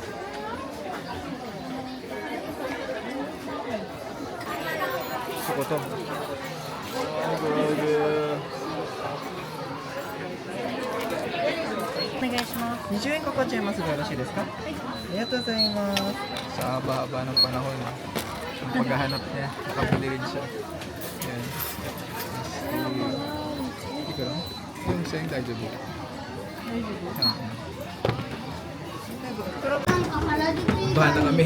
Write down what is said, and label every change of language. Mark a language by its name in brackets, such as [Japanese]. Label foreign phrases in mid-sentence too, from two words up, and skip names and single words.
[Filipino] Gusto ko to. Oh, grabe. [Japanese] 20 円かかっちゃいますがよろしいですか？ありがとうございます。 [Filipino] Sa haba-haba ng panahon, yung paghahanap niya, nakabili rin siya. Yan. Hindi ko lang. Yung sa'yo, daijoubu. Bahan na kami.